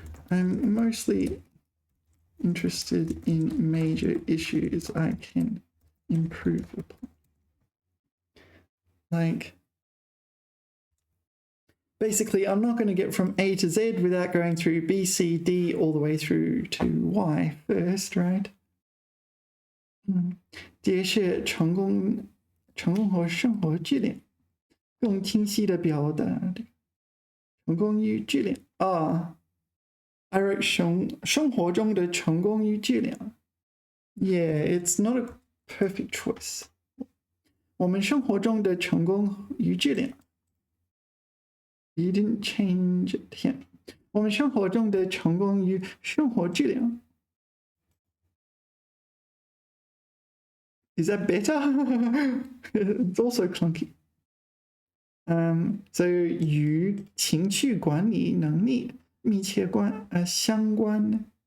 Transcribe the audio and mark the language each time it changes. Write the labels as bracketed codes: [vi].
[en] I'm mostly interested in major issues I can improve upon. Like, basically, I'm not going to get from A to Z without going through B, C, D, all the way through to Y first, right? [zh] 揭示成功和生活质量，更清晰地表达成功与质量。 [en] I wrote [zh] 生活中的成功与质量。 [en] Yeah, it's not a perfect choice. [zh] 我们生活中的成功与质量。 [en] You didn't change it here. [zh] 我们生活中的成功与生活质量。 [en] Is that better? It's also clunky. [zh] So 与情绪管理能力密切相关。